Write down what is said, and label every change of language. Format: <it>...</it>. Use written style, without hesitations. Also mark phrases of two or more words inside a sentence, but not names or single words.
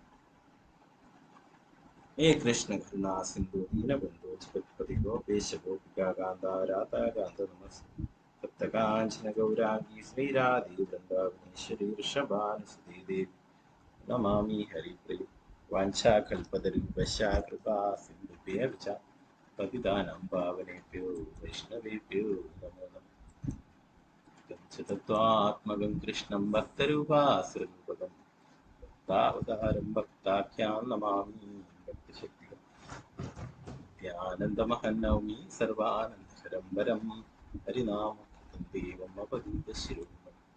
<sa>ഹേ കൃഷ്ണ കരുണാ സിന്ധു ദീനബന്ധു ജഗത്പതി ഗോപേശ ഗോപികാ കാന്ത രാധാ കാന്ത നമസ്തേ സപ്തകാഞ്ചന ഗൗരാംഗി ശ്രീരാധേ വൃന്ദാവനേശ്വരി വൃഷഭാനുസുതേ ദേവി നമാമി ഹരിപ്രിയ വാഞ്ചാകൽപതരുഭ്യശ്ച കൃപാ സിന്ധുഭ്യഃ ച പതിതാനാം പാവനേഭ്യോ വൈഷ്ണവേഭ്യോ നമോ നമഃ. തത്വാത്മകം കൃഷ്ണം ഭക്തരൂപാസുരരൂപകം ഭക്താവതാരം ഭക്താഖ്യാം നമാമി ഭക്തശക്തികം. നിത്യാനന്ദമഹം നൗമി സർവാനന്ദകരം വരം ഹരിനാമം ദേവം അപദൂതശിരോമണി</sa>